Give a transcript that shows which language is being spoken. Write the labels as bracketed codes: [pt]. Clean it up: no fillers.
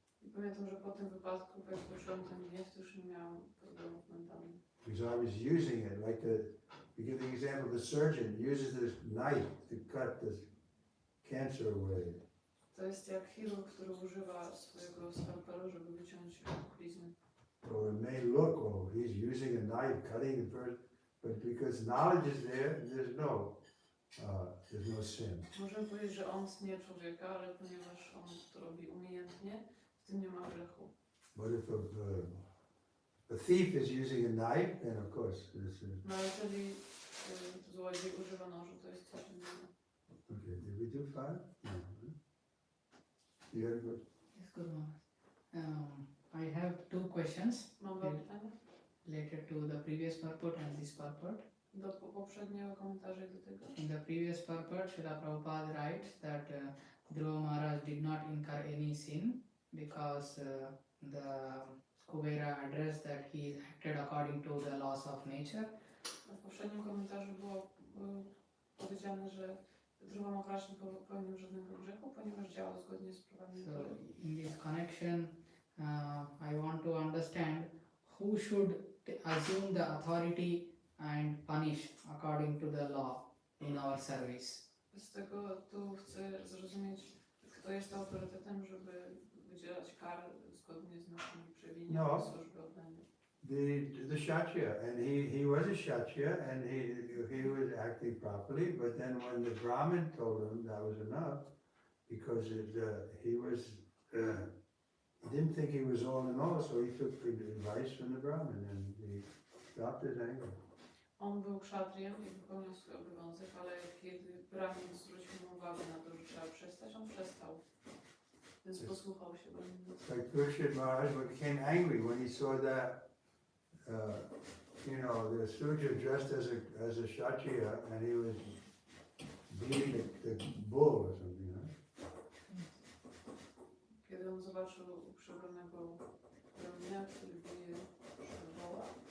[pl] I pamiętam, że po tym wypadku, jak poczułem ten gniew, to już nie miałam problemów mentalnych. [en] Because I was using it, to give the example, the surgeon uses this knife to cut this cancer away. [pl] To jest jak chirurg, który używa swojego skalpelu, żeby wyciąć blizny. [en] So it may look, he's using a knife, cutting the person, but because knowledge is there, there's no sin. [pl] Możemy powiedzieć, że on tnie człowieka, ale ponieważ on to robi umiejętnie, w tym nie ma grzechu. [en] But if a thief is using a knife, then of course this is. [pl] No ale jeżeli złodziej używa nożu, to jest coś innego. [en] Okay, did we do 5? No. You had a good. Yes, Guru Maharaj. I have two questions [pl] Mam dwa pytania [en] related to the previous purport and this purport. [pl] do poprzedniego komentarza i do tego. [en] In the previous purport, Srila Prabhupada writes that Dhruva Maharaj did not incur any sin because the Kubera addressed that he acted according to the laws of nature. [pl] W poprzednim komentarzu było powiedziane, że Dhruva Maharaj nie popełnił żadnego grzechu, ponieważ działał zgodnie z prawami [en] So [pl] natury. [en] in this connection, I want to understand who should assume the authority and punish according to the law in our service. [pl] Z tego tu chcę zrozumieć, kto jest autorytetem, żeby wydzielać kary zgodnie z naszymi przewiniami [en] No. [pl] służby oddania. [en] The Kshatriya, and he was a Kshatriya, and he was acting properly, but then when the Brahmin told him that was enough, because he didn't think he was all in all, so he took the advice from the Brahmin, and he stopped his anger. [pl] On był kszatriem i wypełniał swój obowiązek, ale kiedy Brahmin zwrócił mu uwagę na to, że trzeba przestać, on przestał. Więc posłuchał się Brahmina. [en] Like Parikshit Maharaj became angry when he saw that, the Suja dressed as a Kshatriya, and he was beating the bull or something, [pl] Kiedy on zobaczył przebranego Brahmina, który bije woła,